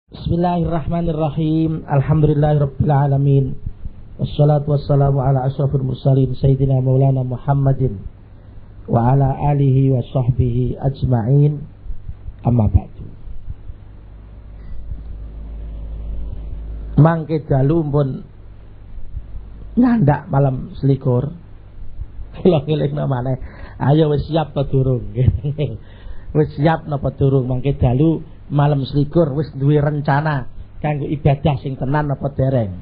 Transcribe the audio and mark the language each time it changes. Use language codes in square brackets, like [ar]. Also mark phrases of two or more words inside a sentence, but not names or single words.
[ar] بسم الله الرحمن الرحيم. الحمد لله رب العالمين. والصلاة والسلام على أشرف المرسلين سيدنا مولانا محمد وعلى آله وصحبه أجمعين. أما بعد. [jv] Mangke dalu pun nyandak malam selikur. Kula ngelingno maneh. Ayo wis siap ta durung? Wis siap napa durung mangke dalu malam selikur wis duwe rencana kanggo ibadah sing tenan apa dereng.